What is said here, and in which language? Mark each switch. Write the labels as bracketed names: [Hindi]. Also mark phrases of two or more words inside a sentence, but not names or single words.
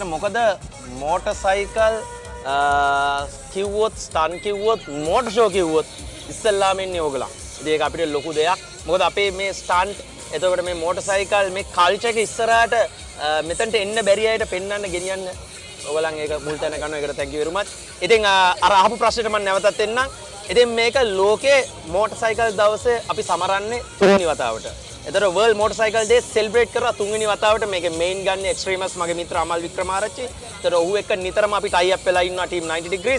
[Sinhala] මොකද motorcycle කිව්වොත් stunt කිව්වොත් [English] motor show [Sinhala] කිව්වොත් ඉස්සෙල්ලාම ඉන්නේ ඔයගොල්ලන්. ඉතින් ඒක අපිට ලොකු දෙයක්. මොකද අපේ මේ stunt එතකොට මේ මෝටර්සයිකල් මේ කල්චර් එක ඉස්සරහට මෙතනට එන්න බැරි අයට පෙන්වන්න ගෙනියන්න ඔයගොල්ලන් ඒක මුල් තැන ගන්නවා. ඒකට [English] thank you very much. [Sinhala] ඉතින් අර අහපු ප්‍රශ්නෙට මම නැවතත් එන්නම්. ඉතින් මේක ලෝකේ මෝටර්සයිකල් දවසේ අපි සමරන්නේ තුන්වෙනි වතාවට. එතකොට World Motorcycle Day celebrate කරලා තුන්වෙනි වතාවට මේකේ main ගන්න Extremus මගේ මිත්‍ර අමල් වික්‍රමාරච්චි. එතකොට ඔහු එක්ක නිතරම අපි [English] tie up [Sinhala] වෙලා ඉන්නවා team 90 degrees.